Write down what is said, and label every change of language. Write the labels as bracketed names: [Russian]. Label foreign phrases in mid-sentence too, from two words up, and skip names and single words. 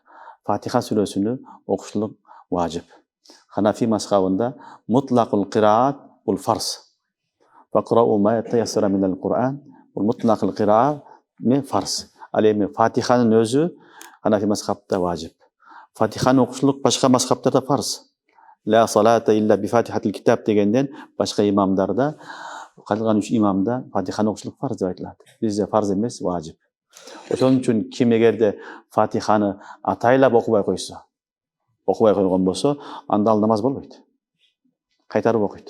[Kyrgyz] Фатиха сүрөсүнү окушулук важип. Ханафи мазхабында [Arabic] مطلق القراءة [Kyrgyz] бул фарз. [Arabic] فاقرءوا ما تيسر من القرآن. [Kyrgyz] Бул [Arabic] مطلق القراءة [Kyrgyz] ме фарз. Ал эми фатиханын өзү Ханафи мазхабында важип. Фатиханы окушулук башка мазхабтарда фарз. [Arabic] لا صلاة إلا بفاتحة الكتاب [Kyrgyz] дегенден башка имамдарда, калган 3 имамда фатиханы окушулук фарз деп айтылат. Бизде фарз эмес, важип. Ошон үчүн ким эгерде фатиханы атайлап окубай койсо, окубай койгон болсо, анда ал намаз болбойт. Кайтарып окуйт.